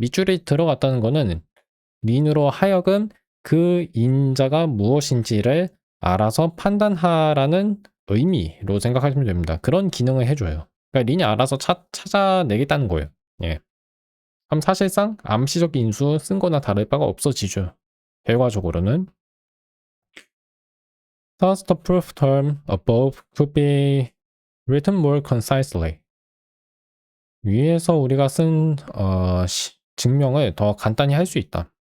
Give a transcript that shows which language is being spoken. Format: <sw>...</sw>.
<ko>밑줄이 들어갔다는 거는 린으로 하여금 그 인자가 무엇인지를 알아서 판단하라는 의미로 생각하시면 됩니다. 그런 기능을 해줘요. 그러니까 린이 알아서 찾아내겠다는 거예요. 예. 그럼 사실상 암시적 인수 쓴 거나 다를 바가 없어지죠. 결과적으로는</ko> <en>Thus the proof term above could be written more concisely.</en> <ko>위에서 우리가 쓴 증명을 더 간단히 할 수 있다.</ko>